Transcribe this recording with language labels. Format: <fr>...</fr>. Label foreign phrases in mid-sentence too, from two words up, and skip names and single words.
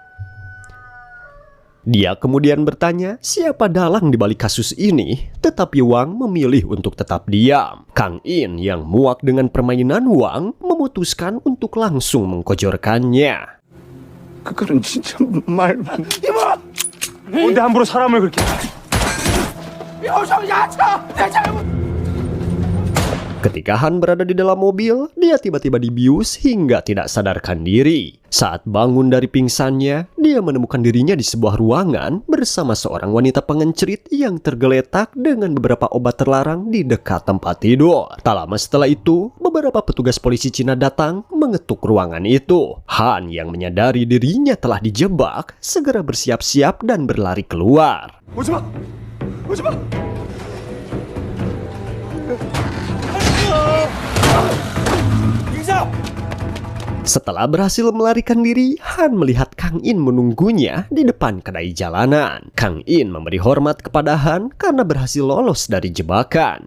<id>Dia kemudian bertanya siapa dalang di balik kasus ini, tetapi Wang memilih untuk tetap diam. Kang In yang muak dengan permainan Wang memutuskan untuk langsung mengkojorkannya.</id> <ko>그거는 진짜 말만. 뭔데 함부로 사람을 그렇게?</ko> <id>Ketika Han berada di dalam mobil, dia tiba-tiba dibius hingga tidak sadarkan diri. Saat bangun dari pingsannya, dia menemukan dirinya di sebuah ruangan bersama seorang wanita pengencrit yang tergeletak dengan beberapa obat terlarang di dekat tempat tidur. Tak lama setelah itu, beberapa petugas polisi Cina datang mengetuk ruangan itu. Han yang menyadari dirinya telah dijebak, segera bersiap-siap dan berlari keluar.</id> <ko>오지 마! 오지 마!</ko> <id>Setelah berhasil melarikan diri, Han melihat Kang In menunggunya di depan kedai jalanan. Kang In memberi hormat kepada Han karena berhasil lolos dari jebakan.</id>